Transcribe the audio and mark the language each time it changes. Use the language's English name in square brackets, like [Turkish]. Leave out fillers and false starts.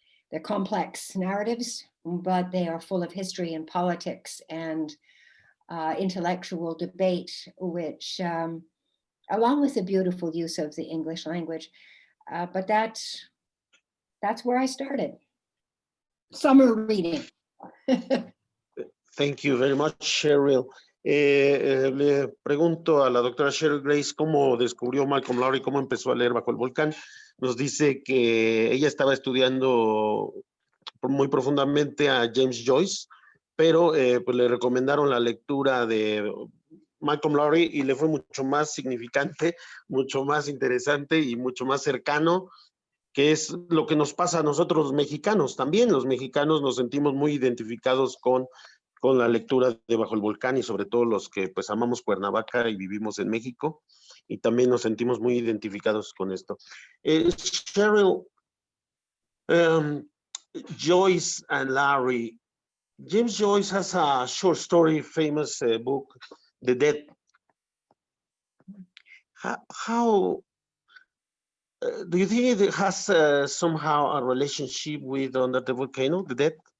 [English] They're complex narratives, but they are full of history and politics and intellectual debate, which, along with the beautiful use of the English language, but that's where I started. Summer reading. Thank you very much, Sherrill. [Spanish] Le pregunto a la doctora Sherrill Grace cómo descubrió Malcolm Lowry, cómo empezó a leer Bajo el Volcán. Nos dice que ella estaba estudiando muy profundamente a James Joyce, pero pues le recomendaron la lectura de Malcolm Lowry y le fue mucho más significante, mucho más interesante y mucho más cercano, que es lo que nos pasa a nosotros los mexicanos. También los mexicanos nos sentimos muy identificados con la lectura de Bajo el Volcán, y sobre todo los que pues amamos Cuernavaca y vivimos en México. y también nos sentimos muy identificados con esto. [English] Sherrill, Joyce and Lowry. James Joyce has a short story, famous book, The Dead. How do you think it has somehow a relationship with Under the Volcano, The Dead?